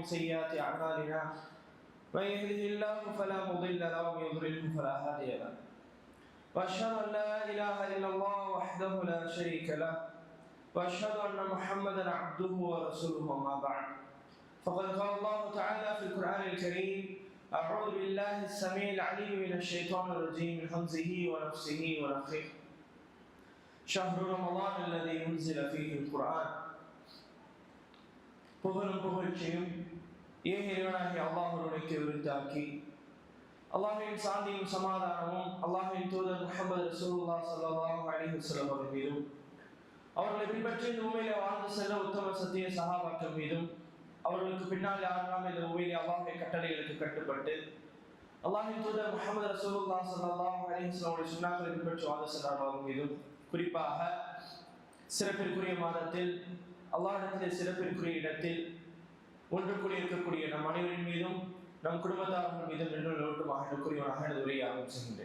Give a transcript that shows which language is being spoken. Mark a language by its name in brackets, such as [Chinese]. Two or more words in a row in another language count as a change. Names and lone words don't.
[Arabic] سيئات أعمالنا من يهده الله فلا مضل له ومن يضلله فلا هادي له وأشهد أن لا إله إلا الله وحده لا شريك له وأشهد أن محمدا عبده ورسوله أما بعد فقد قال الله تعالى في القرآن الكريم أعوذ بالله السميع العليم من الشيطان الرجيم من همزه ونفسه ونفخه شهر رمضان الذي أنزل فيه القرآن [Tamil] புகழும் புகழ்ச்சியும் இறைவனாகிய அல்லாஹ்வுக்கு உரித்தாக்கி அல்லாஹ்வின் சாந்தியும் சமாதானமும் அல்லாஹ்வின் தூதர் முஹம்மது [Arabic] رسول الله صلى الله عليه وسلم [Tamil] அவர்கள் மீதும் அவர்களை பின்பற்றி இந்த பூமியிலே வாழ்ந்து செல்ல உத்தம சத்திய சஹாபாக்கள் மீதும் அவர்களுக்கு பின்னால் யாரெல்லாம் இந்த பூமியிலே அல்லாஹ்வின் கட்டளைகளுக்கு கட்டுப்பட்டு அல்லாஹ்வின் தூதர் முஹம்மது [Arabic] رسول الله صلى الله عليه وسلم [Tamil] சுன்னாக்களை பின்பற்றி வாழ்ந்து செல்றவர்கள் மீதும் குறிப்பாக சிறப்பிற்குரிய மாதத்தில் அல்லாஹ்விடத்திலே சிறப்பிற்குரிய இடத்தில் ஒன்று கூடி இருக்கக்கூடிய நம் அனைவரின் மீதும் நம் குடும்பத்தார்கள் மீதும் என்று நிலவட்டுமாக எனது உரையை ஆரம்பிச்சுகின்றேன்.